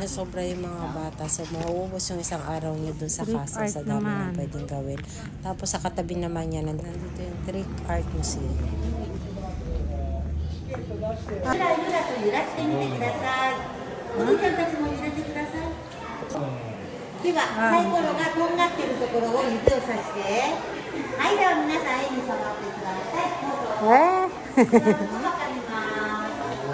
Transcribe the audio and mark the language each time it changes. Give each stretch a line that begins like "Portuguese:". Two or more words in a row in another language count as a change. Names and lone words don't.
Filipino: sobra yung mga bata. So, mauubos yung isang araw niyo dun sa castle sa dami na pwedeng gawin. Tapos, sa katabi naman niya, nandito yung Trick Art Museum.
Japanese: ゆらゆらと揺らしてみてください。おじいちゃんたちも揺れてください。では、サイコロがとんがってるところを指をさして、はい、では皆さん絵に触ってください。どうぞ。わかります。